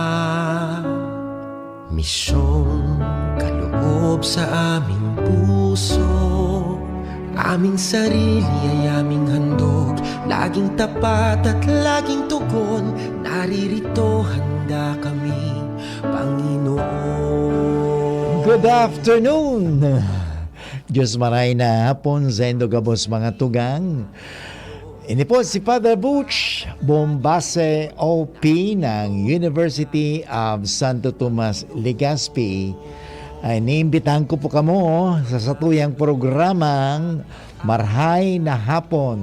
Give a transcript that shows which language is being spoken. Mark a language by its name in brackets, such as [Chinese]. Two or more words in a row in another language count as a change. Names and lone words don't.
[Filipino] Misyong kaloob sa aming puso, aming sarili ay aming handog. Laging tapat at laging tugon, naririto handa kami, Panginoon. [English] Good afternoon! [Bikol] Diyos maray na hapon sa Indogabos mga tugang. Ini po si Father Butch Bombase OP ng University of Santo Tomas, Legazpi. Ay niimbitahan ko po kamo sa satuyang programang Marhay na Hapon.